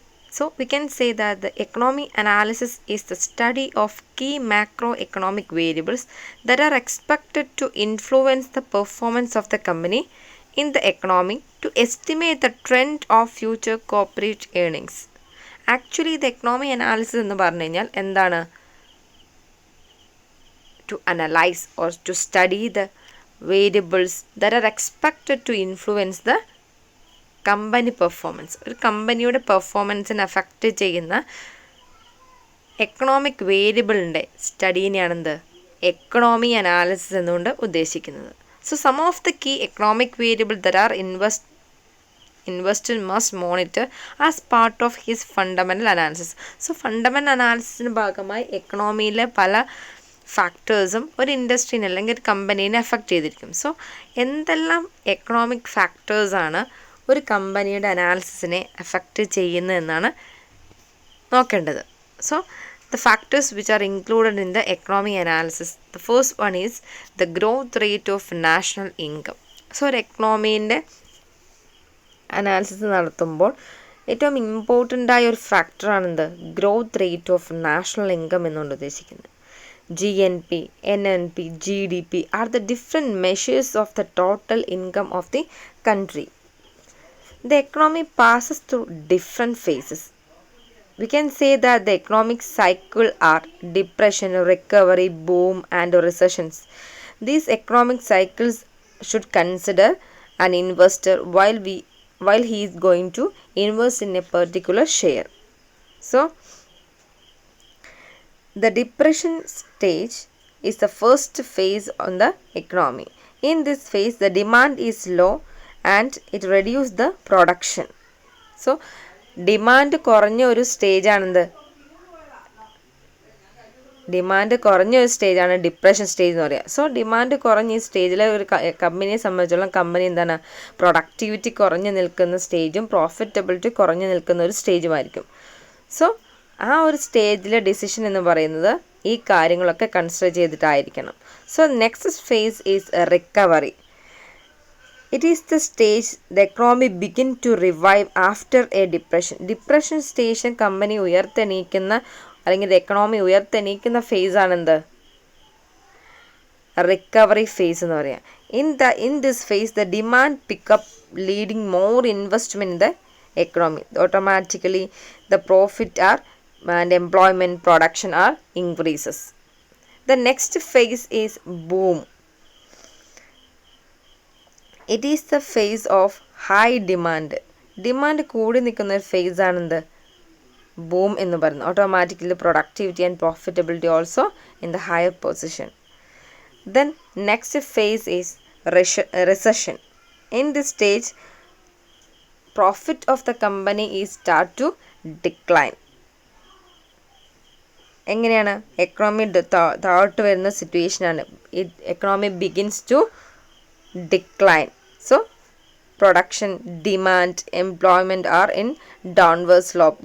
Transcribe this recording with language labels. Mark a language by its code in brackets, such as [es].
[en] So we can say that the economy analysis is the study of key macroeconomic variables that are expected to influence the performance of the company in the economy to estimate the trend of future corporate earnings. [ml] Actually ഇത് economy analysis എന്ന് പറഞ്ഞു കഴിഞ്ഞാൽ എന്താണ്? [en] To analyze or to study the variables that are expected to influence the company performance. [ml] ഒരു കമ്പനിയുടെ പെർഫോമൻസിനെ affect ചെയ്യുന്ന economic വേരിയബിളിൻ്റെ സ്റ്റഡീനെയാണെന്ത് economy analysis എന്നുകൊണ്ട് ഉദ്ദേശിക്കുന്നത്. [en] So some of the key economic variable that are investor must monitor as part of his fundamental analysis. [ml] So fundamental അനാലിസിസിന് ഭാഗമായി എക്കണോമിയിലെ പല ഫാക്ടേഴ്സും ഒരു ഇൻഡസ്ട്രീനെ അല്ലെങ്കിൽ ഒരു കമ്പനീനെ എഫക്റ്റ് ചെയ്തിരിക്കും. സോ എന്തെല്ലാം എക്കണോമിക് ഫാക്ടേഴ്സാണ് ഒരു കമ്പനിയുടെ അനാലിസിസിനെ എഫക്റ്റ് ചെയ്യുന്നതെന്നാണ് നോക്കേണ്ടത്. [en] So the factors which are included in the economy analysis, the first one is the growth rate of national income. [ml] So ഒരു എക്കണോമീൻ്റെ അനാലിസിസ് നടത്തുമ്പോൾ ഏറ്റവും ഇമ്പോർട്ടൻ്റ് ആയ ഒരു ഫാക്ടറാണെന്ത് growth rate of national income എന്നുകൊണ്ട് ഉദ്ദേശിക്കുന്നത്. [en] GNP, NNP, GDP are the different measures of the total income of the country. The economy passes through different phases. We can say that the economic cycle are depression, recovery, boom and recessions. These economic cycles should consider an investor while he is going to invest in a particular share. So the depression stage is the first phase on the economy. In this phase the demand is low and it reduces the production. [ml] So demand കുറഞ്ഞ ഒരു സ്റ്റേജാണെന്ത് demand കുറഞ്ഞ ഒരു സ്റ്റേജാണ് depression stage എന്ന് പറയുക. So demand കുറഞ്ഞ ഈ സ്റ്റേജിലെ ഒരു കമ്പനിയെ സംബന്ധിച്ചോളം കമ്പനി എന്താണ് പ്രൊഡക്ടിവിറ്റി കുറഞ്ഞു നിൽക്കുന്ന സ്റ്റേജും പ്രോഫിറ്റബിലിറ്റി കുറഞ്ഞു നിൽക്കുന്ന ഒരു സ്റ്റേജുമായിരിക്കും. സോ ആ ഒരു സ്റ്റേജിലെ ഡിസിഷൻ എന്ന് പറയുന്നത് ഈ കാര്യങ്ങളൊക്കെ consider ചെയ്തിട്ടായിരിക്കണം. [en] So next phase is recovery. It is the stage the economy begin to revive after a depression. [ml] Depression station company ഉയർത്തെണീക്കുന്ന അല്ലെങ്കിൽ എക്കണോമി ഉയർത്തെണീക്കുന്ന ഫേസ് ആണെന്ത് റിക്കവറി ഫേസ് എന്ന് പറയാം. [en] In this phase the demand pick up leading more investment in the economy. Automatically the profit are and employment production are increases. The next phase is boom. It is the phase of high demand. [ml] Demand കൂടി നിൽക്കുന്ന ഒരു face ആണെന്ത് boom എന്ന് പറയുന്നത്. [en] Automatically productivity and profitability also in the higher position. Then next phase is recession. In this stage profit of the company is start to decline. [ml] എങ്ങനെയാണ് economy താഴോട്ട് വരുന്ന സിറ്റുവേഷനാണ്. [en] Economy begins to decline. So production, demand, employment are in downward slope.